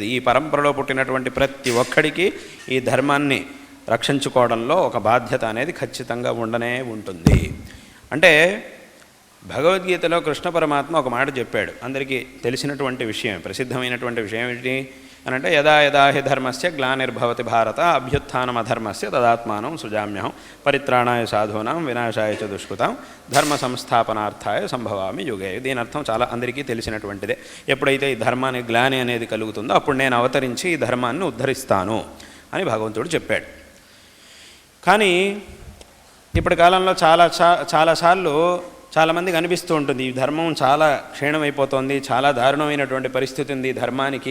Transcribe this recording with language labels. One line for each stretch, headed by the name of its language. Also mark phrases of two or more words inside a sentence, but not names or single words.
Telugu: ఈ పరంపరలో పుట్టినటువంటి ప్రతి ఒక్కడికి ఈ ధర్మాన్ని రక్షించుకోవడంలో ఒక బాధ్యత అనేది ఖచ్చితంగా ఉండనే ఉంటుంది. అంటే భగవద్గీతలో కృష్ణ పరమాత్మ ఒక మాట చెప్పాడు, అందరికీ తెలిసినటువంటి విషయం, ప్రసిద్ధమైనటువంటి విషయం ఏంటి అని అంటే,
Sanskrit: యదా యదా హి ధర్మస్య గ్లానిర్భవతి భారత అభ్యుత్థానమధర్మస్య తదాత్మానం సృజామ్యహం పరిత్రాణాయ సాధూనాం వినాశాయ చ దుష్కృతాం ధర్మ సంస్థాపనార్థాయ సంభవామి యుగే.
Telugu: దీని అర్థం చాలా అందరికీ తెలిసినటువంటిదే. ఎప్పుడైతే ఈ ధర్మానికి గ్లాని అనేది కలుగుతుందో అప్పుడు నేను అవతరించి ఈ ధర్మాన్ని ఉద్ధరిస్తాను అని భగవంతుడు చెప్పాడు. కానీ ఇప్పటి కాలంలో చాలాసార్లు చాలామందికి అనిపిస్తూ ఉంటుంది ఈ ధర్మం చాలా క్షీణమైపోతుంది, చాలా దారుణమైనటువంటి పరిస్థితి ఉంది ధర్మానికి.